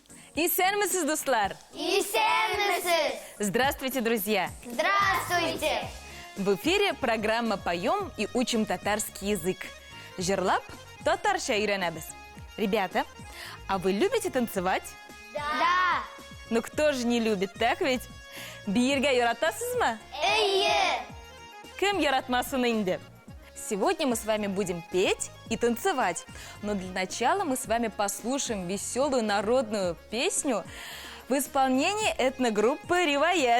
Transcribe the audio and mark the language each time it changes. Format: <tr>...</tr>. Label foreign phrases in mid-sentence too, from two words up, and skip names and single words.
<tt>Исәнмесез, дуслар? Исәнмесез!</tt> <ru>Здравствуйте, друзья! Здравствуйте! В эфире программа «Поем и учим татарский язык».</ru> <tt>Жырлап, татарша үйренебез.</tt> <ru>Ребята, а вы любите танцевать? Да! Ну кто же не любит, так ведь?</ru> <tt>Биергә яратасызмы? Әйе! Кем яратмасын инде?</tt> <ru>Сегодня мы с вами будем петь и танцевать. Но для начала мы с вами послушаем веселую народную песню в исполнении этногруппы «Риваят».</ru>